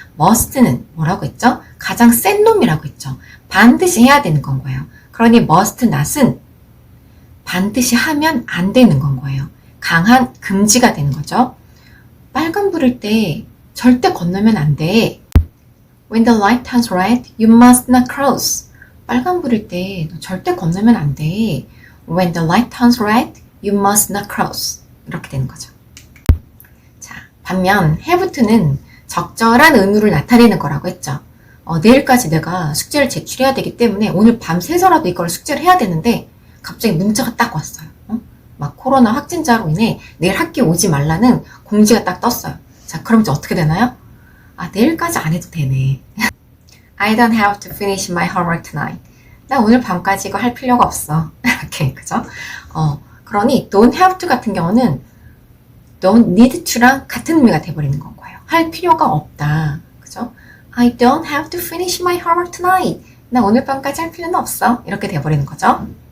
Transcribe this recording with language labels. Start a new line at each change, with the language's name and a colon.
Korean: must는 뭐라고 했죠? 가장 센 놈이라고 했죠. 반드시 해야 되는 건 거예요. 그러니 must not은 반드시 하면 안 되는 건 거예요. 강한 금지가 되는 거죠. 빨간불일 때 절대 건너면 안 돼.
English: When the light turns red, you must not cross.
Korean: 빨간불일 때 너 절대 건너면 안 돼.
English: When the light turns red, you must not cross.
Korean: 이렇게 되는 거죠. 자, 반면 have to는 적절한 의무를 나타내는 거라고 했죠. 내일까지 내가 숙제를 제출해야 되기 때문에 오늘 밤새서라도 이걸 숙제를 해야 되는데 갑자기 문자가 딱 왔어요. 막 코로나 확진자로 인해 내일 학교 오지 말라는 공지가 딱 떴어요. 자, 그럼 이제 어떻게 되나요? 아, 내일까지 안 해도 되네.
English: I don't have to finish my homework tonight.
Korean: 나 오늘 밤까지 이거 할 필요가 없어. 이렇게, 그죠? 그러니 don't have to 같은 경우는 don't need to랑 같은 의미가 돼버리는 건 거예요. 할 필요가 없다. 그죠?
English: I don't have to finish my homework tonight.
Korean: 나 오늘 밤까지 할 필요는 없어. 이렇게 돼버리는 거죠.